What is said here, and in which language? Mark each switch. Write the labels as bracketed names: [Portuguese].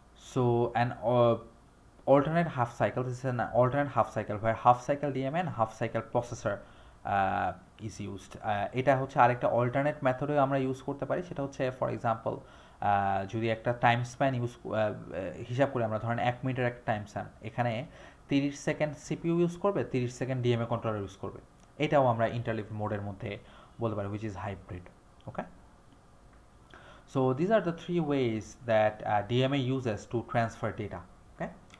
[English] So an alternate half cycle, this is an alternate half cycle where half cycle DMA and half cycle processor is used. [Bangla] এটা হচ্ছে আরেকটা alternate মেথডে আমরা use করতে পারি, সেটা হচ্ছে [English] for example [Bangla] যদি একটা টাইম স্প্যান হিসাব করে আমরা ধরেন 1 মিনিটের একটা টাইম স্প্যান, এখানে 30 সেকেন্ড সিপিইউ ইউজ করবে, 30 সেকেন্ড ডিএমএ কন্ট্রোলার ইউজ করবে, এটাও আমরা ইন্টারলিভ মোডের মধ্যে বলতে পারি, [English] which is hybrid. Okay. So these are the three ways that DMA uses to transfer data. Okay.